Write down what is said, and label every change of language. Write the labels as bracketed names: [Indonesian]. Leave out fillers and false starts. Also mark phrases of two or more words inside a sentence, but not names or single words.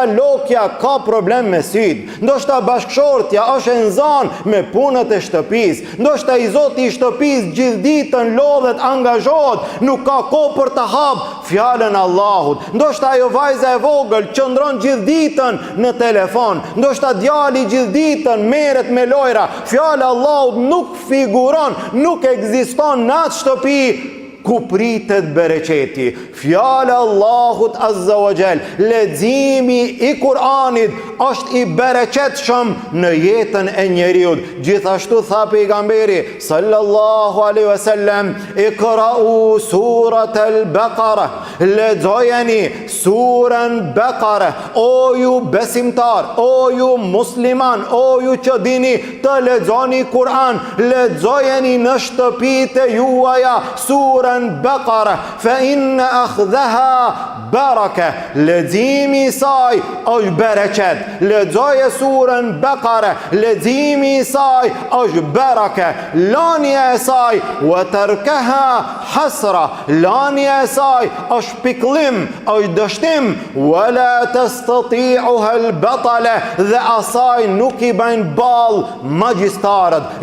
[Albanian] lokja ka problem me syt, ndoshta bashkëshortja është e nxanë me punët e shtëpisë, ndoshta i Zoti i shtëpisë gjithë ditën lodhet, angazhohet, nuk ka kohë për të hap fjalën e Allahut, ndoshta ajo vajza e vogël qëndron gjithë ditën në telefon, ndoshta djali gjithë ditën merret me lojra, fjala e Allahut nuk figuron, nuk ekziston në atë shtëpi ku pritet bereqeti. Fjala e Allahut [Arabic] عز وجل, [Albanian] leximi i Kur'anit është i bereqetshëm në jetën e njeriut. Gjithashtu tha pejgamberi [Arabic] صلى الله عليه وسلم, اقرؤوا سورة البقرة, [Albanian] lexojeni surën Baqara, o ju besimtar, o ju musliman, o ju që dini të lexoni Kur'an, lexojeni në shtëpitë juaja surën Baqara, [Arabic] فإن أخذها بركة, [Albanian] leximi i saj është bereqet. Lexoje surën Baqara, leximi i saj është baraka, lania e saj [Arabic] وتركها حسرة, [Albanian] lania e saj është pikëllim, është dështim, [Arabic] ولا تستطيعها البطلة, [Albanian] dhe asaj nuk i bajnë ball magjistarët.